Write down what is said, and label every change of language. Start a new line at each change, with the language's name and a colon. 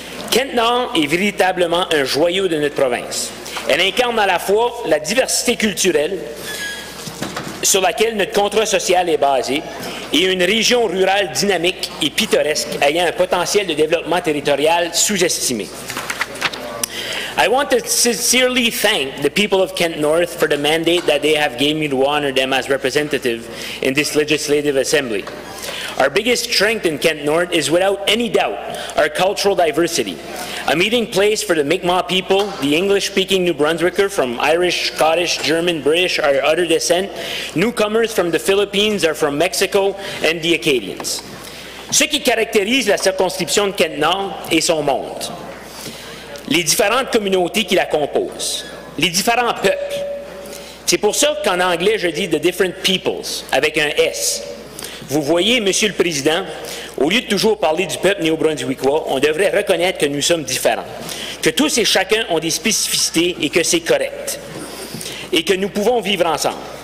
French: Kent-Nord est véritablement un joyau de notre province. Elle incarne à la fois la diversité culturelle sur laquelle notre contrat social est basé et une région rurale dynamique et pittoresque ayant un potentiel de développement territorial sous-estimé.
English: I want to sincerely thank the people of Kent North for the mandate that they have given me to honor them as representative in this legislative assembly. Our biggest strength in Kent North is without any doubt our cultural diversity. A meeting place for the Mi'kmaq people, the English-speaking New Brunswicker from Irish, Scottish, German, British, or other descent, newcomers from the Philippines or from Mexico, and the Acadians.
French: Ce qui caractérise la circonscription de Kent Nord est son monde. Les différentes communautés qui la composent, les différents peuples. C'est pour ça qu'en anglais, je dis «
English: the different peoples
French: » avec un S. Vous voyez, Monsieur le Président, au lieu de toujours parler du peuple néo-brunswickois, on devrait reconnaître que nous sommes différents, que tous et chacun ont des spécificités et que c'est correct, et que nous pouvons vivre ensemble.